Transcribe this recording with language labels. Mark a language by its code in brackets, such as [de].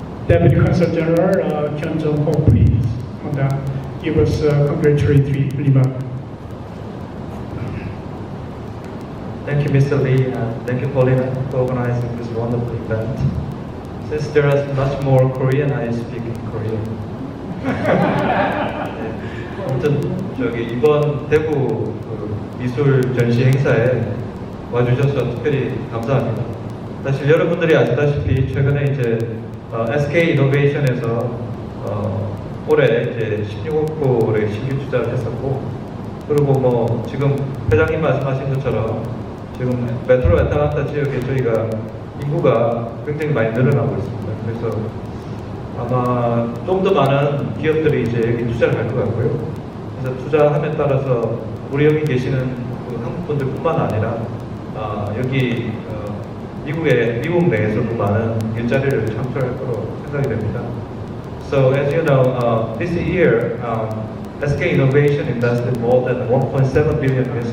[en] Deputy Consul General Kyun Jung-ho, please, give us a congratulatory remark. Thank you, Mr. Lee, and thank you, Paulina, for organizing this wonderful event. Since there is much more Korean, I speak in Korean. [ko] 아무튼 이번 대구 미술 전시 행사에 와주셔서 특별히 감사합니다. 사실 여러분들이 아시다시피 최근에 이제 SK 이노베이션에서 올해 이제 16억 불의 신규 투자를 했었고, 그리고 지금 회장님 말씀하신 것처럼 지금 메트로 애틀랜타 지역에 저희가 인구가 굉장히 많이 늘어나고 있습니다. 그래서 아마 좀 더 많은 기업들이 이제 여기 투자를 할 것 같고요. 그래서 투자함에 따라서 우리 여기 계시는 그 한국 분들뿐만 아니라 여기 미국 내에서도 많은 일자리를 창출할 거로 생각이 됩니다. [en] So as you know, this year SK Innovation invested more than $1.7 billion.